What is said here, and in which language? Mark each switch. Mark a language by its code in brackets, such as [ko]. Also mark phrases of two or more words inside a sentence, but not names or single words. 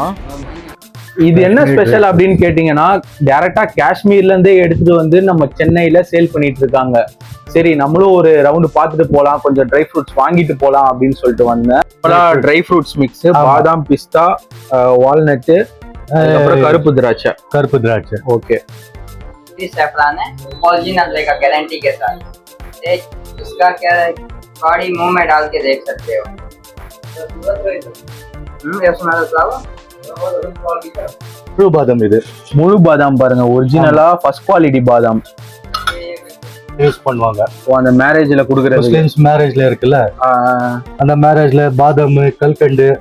[ta] இது என்ன ஸ்பெஷல் அப்படின்னு கேட்டீங்கன்னா டைரக்டா காஷ்மீர்ல இருந்தே எடுத்துட்டு வந்து நம்ம சென்னையில சேல் பண்ணிட்டு இருக்காங்க. சரி நம்மளும் ஒரு ரவுண்டு பார்த்துட்டு போகலாம், கொஞ்சம் [en] dry fruits [ta] வாங்கிட்டு போகலாம் அப்படின்னு சொல்லிட்டு வந்தேன். [en] dry fruits mix, [ta] பாதாம், பிஸ்தா, வால்நட்டு, அப்புறம் கருப்பு திராட்சை. ஓகே. [hi] सैफरान है ओरिजिनल रहेगा गारंटी के साथ। एक इसका क्या है, गाड़ी मुंह में डाल के देख सकते हो। [ta] முழு பாதாம். இது முழு பாதாம் பாருங்க, ஒரிஜினலா [en] first quality [ta] பாதாம் யூஸ் பண்ணுவாங்க. அந்த மேரேஜ்ல குடுக்குறது, [en] Muslims marriage [ta] இருக்குல்ல, அந்த மேரேஜ்ல பாதாம், கல்கண்டு